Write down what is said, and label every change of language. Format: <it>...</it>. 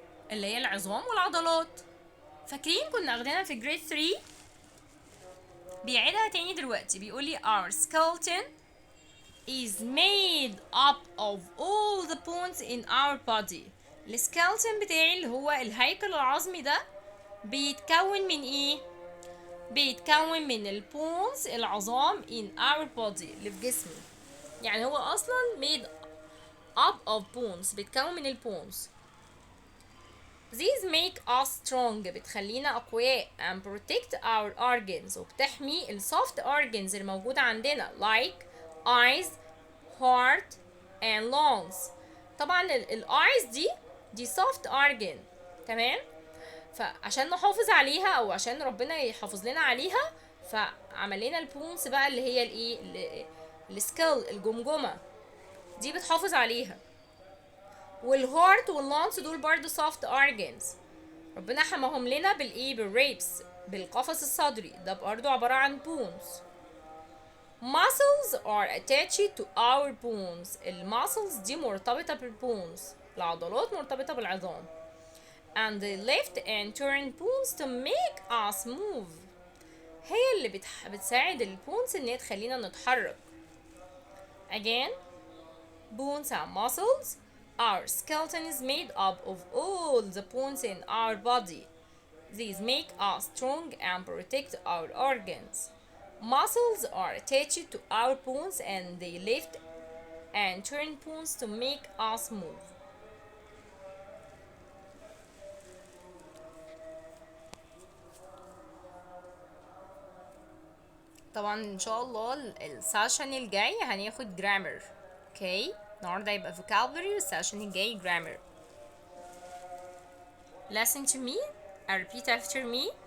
<ar>اللي هي العظام والعضلات. فاكرين كنا اخدينها في grade 3؟ بيعيدها تاني دلوقتي، بيقولي</ar> <en>our skeleton is made up of all the bones in our body.</en> <ar>السكeleton بتاعي اللي هو الهيكل العظمي ده بيتكون من ايه؟ بيتكون من البونز، العظام</ar> <en>in our body</en> <ar>اللي في جسمي. يعني هو اصلا</ar> <en>made up of bones،</en> <ar>بيتكون من البونز.</ar> <en>These make us strong،</en> <ar>بتخلينا أقوياء</ar> <en>and protect our organs،</en> <ar>وبتحمي ال</ar> <en>soft organs</en> <ar>اللي موجودة عندنا</ar> <en>like eyes, heart and lungs.</en> <ar>طبعا ال eyes دي soft organ، تمام؟ فعشان نحافظ عليها أو عشان ربنا يحافظ لنا عليها فعمل لنا البونز بقى اللي هي الايه؟ السكيل، الجمجمة دي بتحافظ عليها. والهارت واللانس دول برضو soft organs، ربنا حماهم لنا بالريبس، بالقفص الصدري ده برضو عبارة عن bones.</ar> <en>muscles are attached to our bones.</en> <ar>الماسلز دي مرتبطة بالbones، العضلات مرتبطة بالعظام.</ar> <en>and they lift and turn bones to make us move.</en> <ar>هي اللي بتساعد البونز ان هي تخلينا نتحرك.</ar> <en>again, bones and muscles Our skeleton is made up of all the bones in our body. These make us strong and protect our organs. Muscles are attached to our bones and they lift and turn bones to make us move.</en> <ar>طبعا ان شاء الله السيشن الجاي هناخد جرامر. اوكي النهارده يبقى vocabulary والسيشن الجاي grammar.</ar> <en>Listen to me and repeat after me.</en>